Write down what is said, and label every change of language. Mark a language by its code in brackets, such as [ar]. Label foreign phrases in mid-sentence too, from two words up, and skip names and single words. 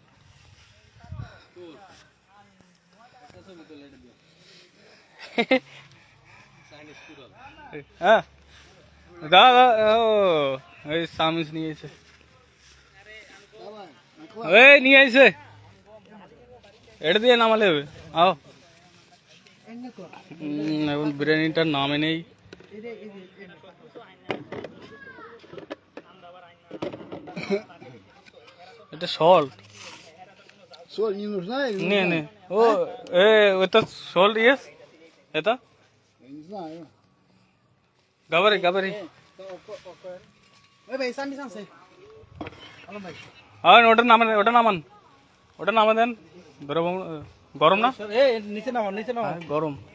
[bn] হ্যাঁ দাদা, ও ওই চামিচ নিয়ে এসে, এই নিয়ে আইছে, এটা দিয়ে নামালে হবে। আও এখন বিরিয়ানিটার নামে নেই। এটা সল্ট [ru] Соль не нужна или не нужна? не о это соль есть это Я не знаю. গাবারি গাবারি [bn] ওই ভাই সান্ডি সানছে হ্যালো ভাই হ্যাঁ ওটা নামান ওটা নামা দেন ধরো গরম না এই নিচে নামো গরম